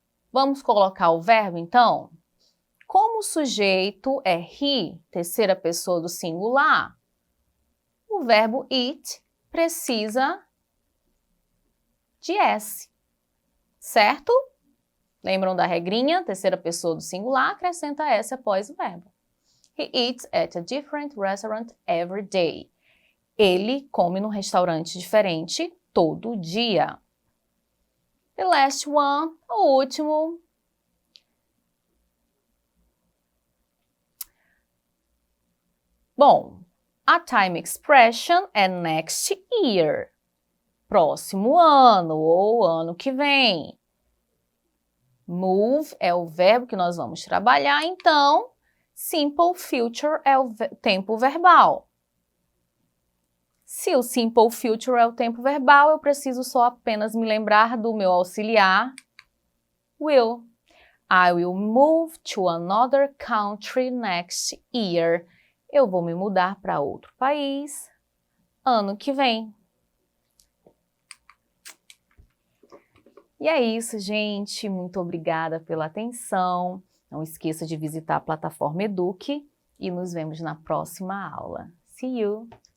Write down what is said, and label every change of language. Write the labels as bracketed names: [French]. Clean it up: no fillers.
[Portuguese] Vamos colocar o verbo, então? Como o sujeito é he, terceira pessoa do singular, o verbo it precisa de S, certo? Lembram da regrinha? Terceira pessoa do singular, acrescenta S após o verbo. [English] He eats at a different restaurant every day. [Portuguese] Ele come num restaurante diferente todo dia. [English] The last one, [Portuguese] o último. Bom, a time expression é next year. Próximo ano ou ano que vem. Move é o verbo que nós vamos trabalhar, então simple future é o tempo verbal. Se o simple future é o tempo verbal, eu preciso só apenas me lembrar do meu auxiliar, will. [English] I will move to another country next year. [Portuguese] Eu vou me mudar para outro país ano que vem. E é isso, gente. Muito obrigada pela atenção. Não esqueça de visitar a plataforma Eduque e nos vemos na próxima aula. [English] See you!